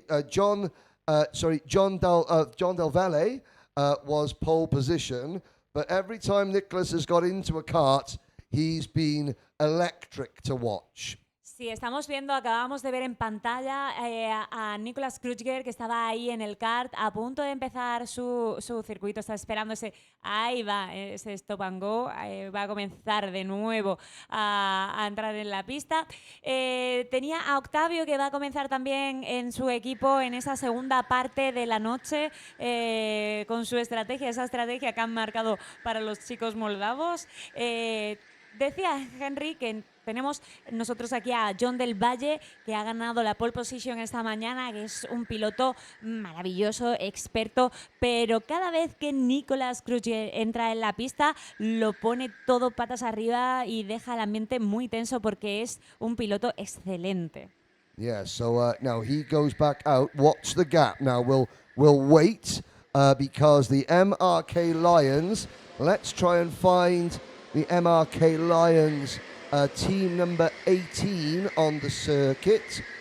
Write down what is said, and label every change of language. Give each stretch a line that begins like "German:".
English: John Del Valle was pole position, but every time Nicholas has got into a kart, he's been electric to watch.
Spanish: Sí, acabamos de ver en pantalla a Nicholas Kruger, que estaba ahí en el kart a punto de empezar su circuito, está esperando ahí va, ese stop and go, va a comenzar de nuevo a entrar en la pista. Tenía a Octavio, que va a comenzar también en su equipo en esa segunda parte de la noche con su estrategia, esa estrategia que han marcado para los chicos moldavos. Decía Henry que tenemos nosotros aquí a John del Valle, que ha ganado la pole position esta mañana, que es un piloto maravilloso, experto, pero cada vez que Nicholas Kruger entra en la pista, lo pone todo patas arriba y deja el ambiente muy tenso porque es un piloto excelente.
English: Yeah, so now he goes back out. Watch the gap. Now we'll wait because the MRK Lions, let's try and find the MRK Lions team number 18 on the circuit.